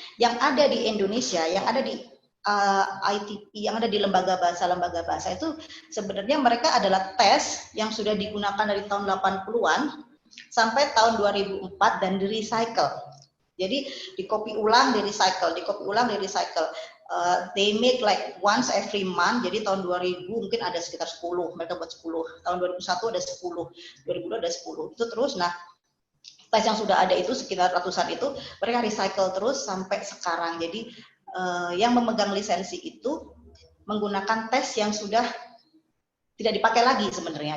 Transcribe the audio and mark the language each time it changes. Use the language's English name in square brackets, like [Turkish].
[Indonesian] Yang ada di Indonesia, yang ada di ITP, yang ada di lembaga bahasa itu sebenarnya mereka adalah tes yang sudah digunakan dari tahun 80-an sampai tahun 2004 dan di recycle. Jadi di-copy ulang, di recycle, di-copy ulang, di recycle. [English] They make like once every month. [Indonesian] Jadi tahun 2000 mungkin ada sekitar 10, mereka buat 10. Tahun 2001 ada 10, 2002 ada 10. Itu terus. Nah, tes yang sudah ada itu sekitar ratusan itu mereka recycle terus sampai sekarang. Jadi yang memegang lisensi itu menggunakan tes yang sudah tidak dipakai lagi sebenarnya.